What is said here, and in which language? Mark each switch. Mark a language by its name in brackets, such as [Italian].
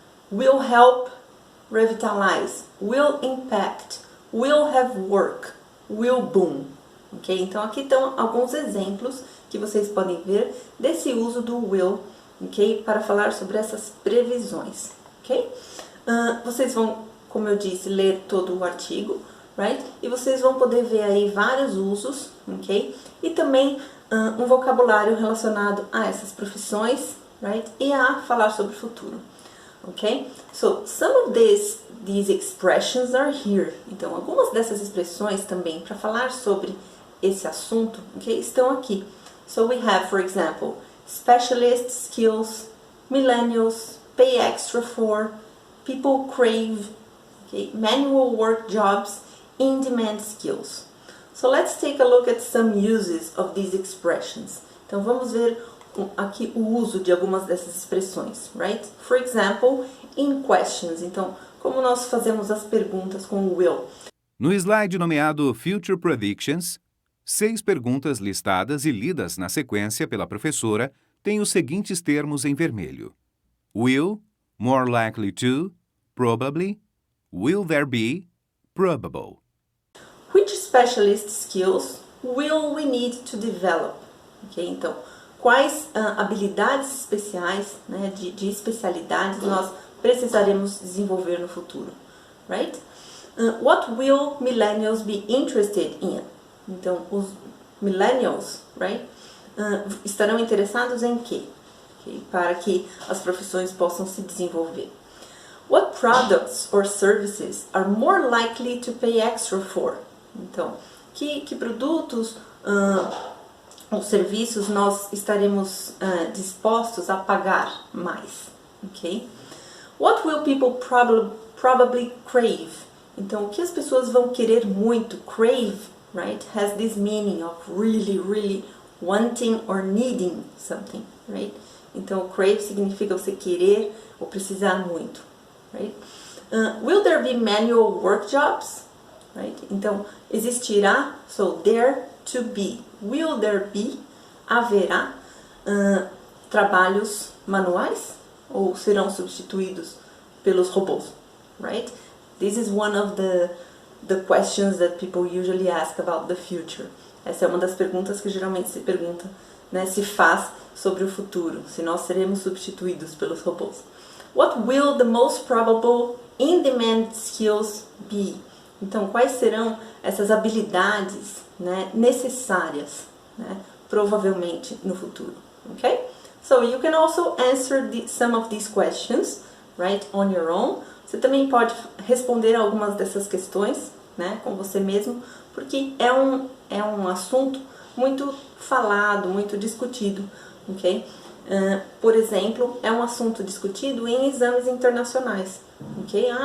[English] Will help revitalize, will impact, will have work, will boom, ok? [Portuguese] Então, aqui estão alguns exemplos que vocês podem ver desse uso do will, ok? Para falar sobre essas previsões, ok? Vocês vão, como eu disse, ler todo o artigo, [English] right? [Portuguese] E vocês vão poder ver aí vários usos, ok? E também um vocabulário relacionado a essas profissões, [English] right? [Portuguese] E a falar sobre o futuro, ok? [English] So, some of these expressions are here. [Portuguese] Então, algumas dessas expressões também para falar sobre esse assunto, ok? Estão aqui. [English] So, we have, for example, specialist skills, millennials, pay extra for, people crave, okay? Manual work jobs, in-demand skills. So let's take a look at some uses of these expressions. [Portuguese] Então vamos ver aqui o uso de algumas dessas expressões, [English] right? For example, in questions. [Portuguese] Então, como nós fazemos as perguntas com o will? No slide nomeado Future Predictions, 6 perguntas listadas e lidas na sequência pela professora têm os seguintes termos em vermelho: will, more likely to, probably, will there be, probable. [English] Which specialist skills will we need to develop? [Portuguese] Okay, então, quais habilidades especiais, né, de especialidades nós precisaremos desenvolver no futuro, [English] right? What will millennials be interested in? [Portuguese] Então, os millennials, [English] right, [Portuguese] estarão interessados em quê? Okay, para que as profissões possam se desenvolver. [English] What products or services are more likely to pay extra for? [Portuguese] Então, que produtos ou serviços nós estaremos dispostos a pagar mais, ok? [English] What will people probably crave? [Portuguese] Então, o que as pessoas vão querer muito? [English] Crave, right, has this meaning of really wanting or needing something, right? [Portuguese] Então, crave significa você querer ou precisar muito, [English] right? Will there be manual work jobs? Right? [Portuguese] Então, existirá, [English] so there to be, will there be, [Portuguese] haverá trabalhos manuais ou serão substituídos pelos robôs, [English] right? This is one of the questions that people usually ask about the future. [Portuguese] Essa é uma das perguntas que geralmente se pergunta, né, se faz sobre o futuro, se nós seremos substituídos pelos robôs. [English] What will the most probable in-demand skills be? [Portuguese] Então, quais serão essas habilidades, né, necessárias, né, provavelmente no futuro, ok? [English] So, you can also answer some of these questions, right, on your own. [Portuguese] Você também pode responder algumas dessas questões, né, com você mesmo, porque é um assunto muito falado, muito discutido, ok? Por exemplo, é um assunto discutido em exames internacionais, ok?